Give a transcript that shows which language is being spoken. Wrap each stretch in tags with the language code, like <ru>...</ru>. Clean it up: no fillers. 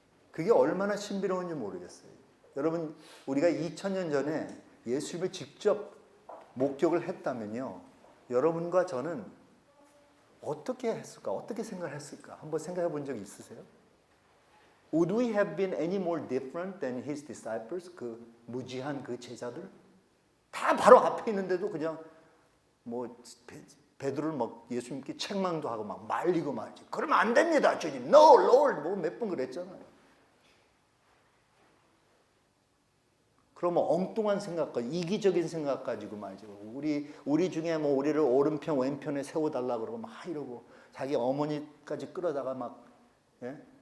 <ko>그게 얼마나 신비로운지 모르겠어요. 여러분, 우리가 2000년 전에 예수님을 직접 목격을 했다면요, 여러분과 저는 어떻게 했을까? 어떻게 생각을 했을까? 한번 생각해 본 적 있으세요?</ko> <en>Would we have been any more different than his disciples?</en> <ko>그 무지한 그 제자들? 다 바로 앞에 있는데도 그냥 뭐 베드로를 막 예수님께 책망도 하고 막 말리고 말지. 그러면 안 됩니다, 주님.</ko> <en>No, Lord.</en> <ko>뭐 몇 번 그랬잖아요. 그러면 엉뚱한 생각과 이기적인 생각 가지고 말지. 우리 중에 뭐 우리를 오른편 왼편에 세워달라 그러고 막 이러고 자기 어머니까지 끌어다가 막 예?</ko>